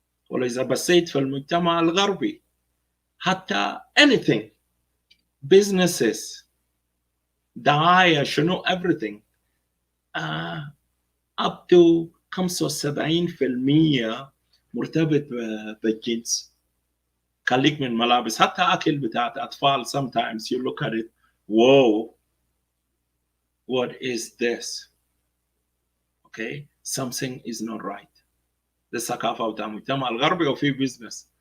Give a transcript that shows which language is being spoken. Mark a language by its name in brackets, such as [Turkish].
[Arabic] ولا إذا بصيت في المجتمع الغربي حتى anything, businesses, دعاية شنو everything, [English] up to 75% [Arabic] مرتبط بالجنس. خليك من ملابس حتى أكل بتاعت أطفال. [English] Sometimes you look at it, whoa, what is this? Okay, something is not right. [Arabic] دي الثقافة بتاع المجتمع الغربي وفي بيزنس.